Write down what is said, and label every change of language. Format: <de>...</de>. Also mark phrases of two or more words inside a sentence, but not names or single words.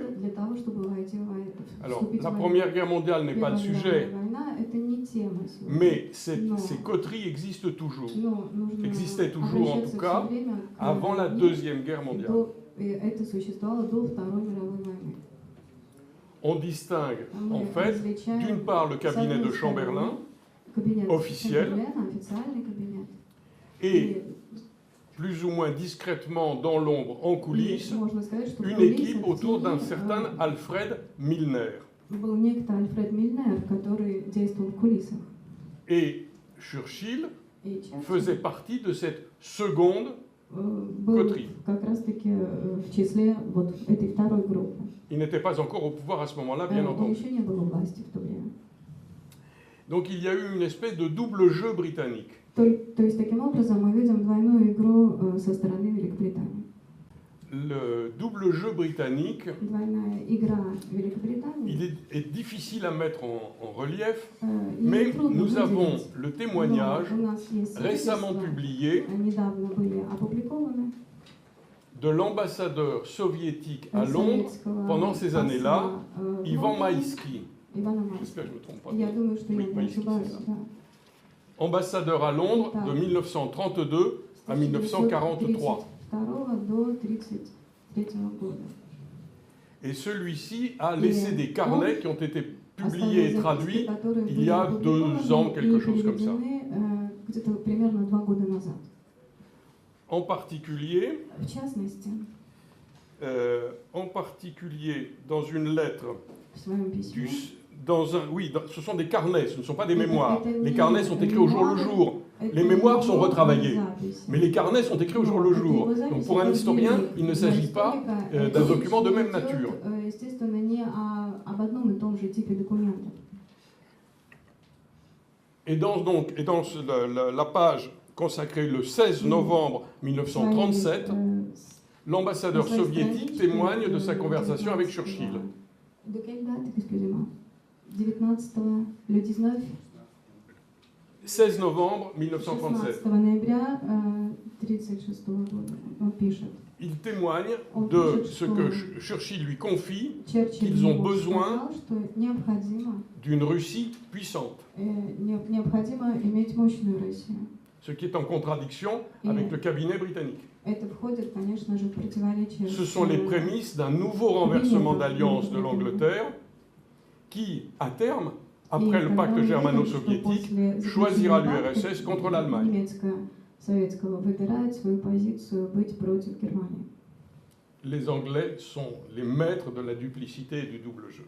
<fr>Alors, la Première Guerre mondiale n'est pas le sujet, mais ces coteries existaient toujours en tout cas, avant la Deuxième Guerre mondiale. On distingue en fait, d'une part, le cabinet de Chamberlain, officiel</fr> <ru>Кремля, официальный кабинет.</ru> <fr>et plus ou moins discrètement dans l'ombre, en coulisses,</fr> <ru>Можно сказать, что в</ru> <fr>une</fr> <ru>кулисах</ru> <fr>équipe autour d'un</fr> <ru>в тени,</ru> <fr>certain Alfred Milner.</fr> <ru>был некто Альфред Мильнер, который действовал в кулисах.</ru> <fr>Et Churchill</fr> <ru>И Черчилль</ru> <fr>faisait partie de cette seconde</fr> <ru>был</ru> <fr>coterie.</fr> <ru>как раз-таки в числе вот этой второй группы.</ru> <fr>Il n'était pas encore au pouvoir à ce moment-là, bien</fr> <ru>Он</ru> <fr>entendu.</fr> <ru>еще не был у власти в то время.</ru> <fr>Donc il y a eu une espèce de double jeu britannique.</fr> <ru>То есть таким образом мы видим двойную игру со стороны Великобритании.</ru> <fr>Le double jeu britannique,</fr> <ru>Двойная игра Великобритании.</ru> <fr>il est difficile à mettre en relief,</fr> <ru>Ее</ru> <fr>mais</fr> <ru>трудно</ru> <fr>nous avons</fr> <ru>выделить.</ru> <fr>le témoignage</fr> <ru>Но у нас есть</ru> <fr>récemment</fr> <ru>свидетельства,</ru> <fr>publié</fr> <ru>недавно были опубликованы</ru> <fr>de l'ambassadeur soviétique à Londres</fr> <ru>советского</ru> <fr>pendant ces</fr> <ru>посла,</ru> <fr>années-là,</fr> <ru>в</ru> <fr>Ivan</fr> <ru>Лондоне,</ru> <fr>Maïski.</fr> <ru>Ивана</ru> <fr>J'espère que je</fr> <ru>Майского.</ru> <fr>ne me trompe pas.</fr> <ru>Я думаю, что</ru> <fr>Oui,</fr> <ru>я не</ru> <fr>Maïski,</fr> <ru>ошибаюсь.</ru> <fr>c'est ça.</fr> <ru>Да.</ru> <fr>Ambassadeur à Londres de</fr> <ru>Так.</ru> <fr>1932 à 1943.</fr> <ru>1932 до 1933 года.</ru> <fr>Et celui-ci a laissé des carnets qui ont été publiés et</fr> <ru>Оставил записки,</ru> <fr>traduits</fr> <ru>которые</ru> <fr>il</fr> <ru>были</ru> <fr>y a 2 ans,</fr> <ru>опубликованы</ru> <fr>quelque</fr> <ru>и</ru> <fr>chose comme ça.</fr> <ru>переведены, где-то примерно 2 года назад.</ru> <fr>En particulier,</fr> <ru>В частности,</ru> <fr>dans une lettre,</fr> <ru>в своем письме</ru> <fr>ce sont des carnets, ce ne sont pas des mémoires. Les carnets sont écrits au jour le jour. Les mémoires sont retravaillées, mais les carnets sont écrits au jour le jour. Donc pour un historien, il ne s'agit pas d'un document de même nature.</fr> <ru>Естественно, не об одном и том же типе документов.</ru> <fr>Et dans la page consacrée le 16 novembre 1937, l'ambassadeur soviétique témoigne de sa conversation avec Churchill. De quelle date, excusez-moi? 19 le 19 16 novembre 1937.</fr> <ru>16 ноября 1936 года он пишет.</ru> <fr>Il témoigne de ce que Churchill lui confie, qu'ils ont besoin d'une Russie puissante.</fr> <ru>Необходимо иметь мощную Россию.</ru> <fr>Ce qui est en contradiction avec le cabinet britannique.</fr> <ru>Это входит, конечно же, в противоречие.</ru> <fr>Ce sont les prémices d'un nouveau renversement d'alliance de l'Angleterre qui, à terme, après le pacte germano-soviétique, choisira l'URSS contre l'Allemagne. Les Anglais sont les maîtres de la duplicité et du double jeu.</fr>